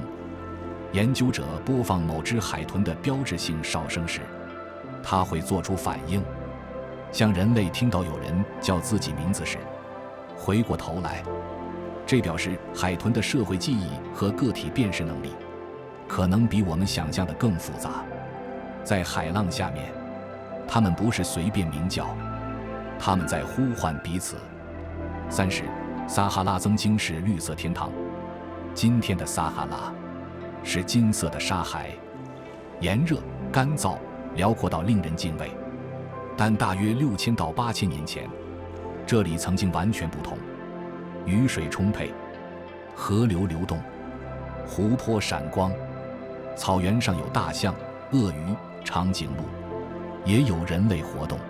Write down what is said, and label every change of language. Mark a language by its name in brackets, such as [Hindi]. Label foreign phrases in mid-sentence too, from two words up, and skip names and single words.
[Chinese] 研究者播放某只海豚的標誌性哨聲時，它會做出反應，像人類聽到有人叫自己名字時回過頭來。這表示海豚的社會記憶和個體辨識能力可能比我們想象的更複雜。在海浪下面，它們不是隨便鳴叫，它們在呼喚彼此。30. 撒哈拉曾經是綠色天堂，今天的撒哈拉是金色的沙海，炎熱、乾燥、遼闊到令人敬畏。但大約6000到8000年前，這裡曾經完全不同。雨水充沛，河流流動，湖泊閃光，草原上有大象、鱷魚、長頸鹿，也有人類活動。